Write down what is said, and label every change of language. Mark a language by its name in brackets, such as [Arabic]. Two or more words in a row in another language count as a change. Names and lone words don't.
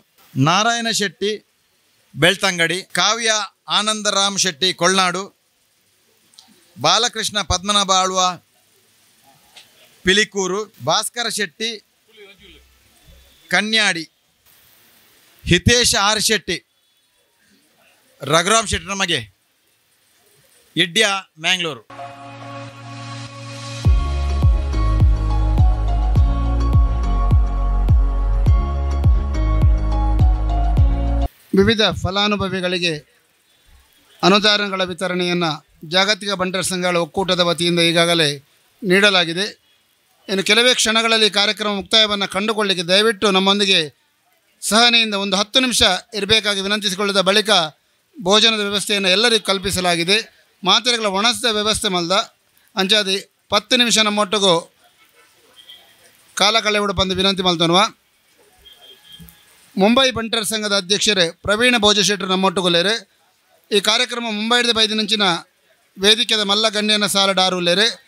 [Kannada] ನಾರಾಯಣ ಶೆಟ್ಟಿ ಬೆಳ್ತಂಗಡಿ. ಕಾವ್ಯ ಆನಂದರಾಮ್ ಶೆಟ್ಟಿ ಕೊಳ್ನಾಡು. ಬಾಲಕೃಷ್ಣ ಪದ್ಮನಾಭ ಆಳ್ವ ಪಿಲಿಕೂರು. ಭಾಸ್ಕರ ಶೆಟ್ಟಿ ಕನ್ಯಾಡಿ. ಹಿತೇಶ್ ಆರ್ ಶೆಟ್ಟಿ ರಘುರಾಮ್ ಶೆಟ್ಟಿ ನಮಗೆ ಇಡ್ಯ ಮ್ಯಾಂಗ್ಳೂರು. ವಿವಿಧ ಫಲಾನುಭವಿಗಳಿಗೆ ಅನುದಾನಗಳ ವಿತರಣೆಯನ್ನು ಜಾಗತಿಕ ಬಂಟರ ಸಂಘಗಳ ಒಕ್ಕೂಟದ ವತಿಯಿಂದ ಈಗಾಗಲೇ ನೀಡಲಾಗಿದೆ. ಇನ್ನು ಕೆಲವೇ ಕ್ಷಣಗಳಲ್ಲಿ ಕಾರ್ಯಕ್ರಮ ಮುಕ್ತಾಯವನ್ನು ಕಂಡುಕೊಳ್ಳಿಕ್ಕೆ ದಯವಿಟ್ಟು ನಮ್ಮೊಂದಿಗೆ ಸಹನೆಯಿಂದ ಒಂದು 10 ನಿಮಿಷ ಇರಬೇಕಾಗಿ ವಿನಂತಿಸಿಕೊಳ್ಳಿದ ಬಳಿಕ ಭೋಜನದ ವ್ಯವಸ್ಥೆಯನ್ನು ಎಲ್ಲರಿಗೂ ಕಲ್ಪಿಸಲಾಗಿದೆ. [Tulu] ಮಾತ್ರೆಗಳ ಒಣಸಿದ ವ್ಯವಸ್ಥೆ ಮಲ್ದ ಅಂಚಾದಿ 10 ನಿಮಿಷ ನಮ್ಮೊಟ್ಟಿಗೂ [Kannada] ಕಾಲ ಕಳೆಯುವ [Tulu] ಬಂದು ವಿನಂತಿ ಮಲ್ತನ್ವ. ಮುಂಬೈ ಬಂಟರ ಸಂಘದ ಅಧ್ಯಕ್ಷರೇ ಪ್ರವೀಣ ಭೋಜಶೆಟ್ಟರು ನಮ್ಮೊಟ್ಟುಗೊಲ್ಲೇರು. ಈ ಕಾರ್ಯಕ್ರಮ ಮುಂಬೈದ 5 ನಿಂಚಿನ ವೇದಿಕೆದ ಮಲ್ಲ ಗಣ್ಯನ ಸಾಲಡಾರುಲ್ಲೇರು.